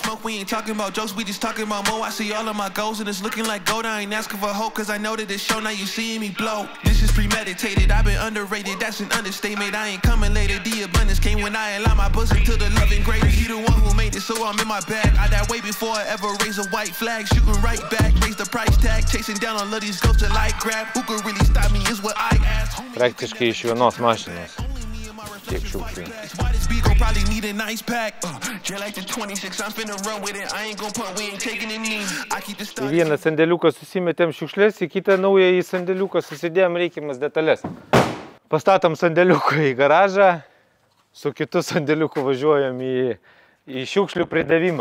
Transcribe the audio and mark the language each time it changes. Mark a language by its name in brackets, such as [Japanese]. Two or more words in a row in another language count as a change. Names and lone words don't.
[English] Premeditated, I've been underrated, that's an understatement. I ain't coming later, the abundance came when I allowed my bosom to the loving greatest. He the one who made it, so I'm in my bag. I that way before I ever raise a white flag. Shooting right back, raise the price tag. Chasing down on these ghosts till I grab. Who could really stop me is what I ask. [Lithuanian] Praktiškai iš vienos mašinos. Tiek šiukšlių. Į vieną sandėliuką susimetėm šiukšlės, į kitą naują į sandėliuką susidėjom reikiamas detalės. Pastatom sandėliuką į garažą, su kitu sandėliuku važiuojam į šiukšlių pridavimą.